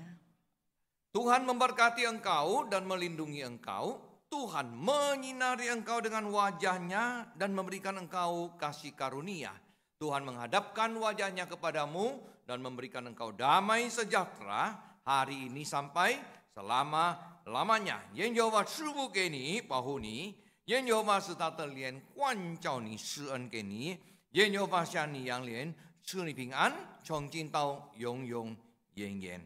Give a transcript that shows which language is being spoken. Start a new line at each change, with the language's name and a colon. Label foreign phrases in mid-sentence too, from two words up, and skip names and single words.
Indonesian: Tuhan memberkati engkau dan melindungi engkau. Tuhan menyinari engkau dengan wajahnya dan memberikan engkau kasih karunia. Tuhan menghadapkan wajahnya kepadamu dan memberikan engkau damai sejahtera hari ini sampai selama-lamanya.
Chinese: Yen Yehova 赐福给你，保护你。愿耶和华使他的脸光照你，施恩给你。愿耶和华向你扬脸，赐你平安，从今到永永远远。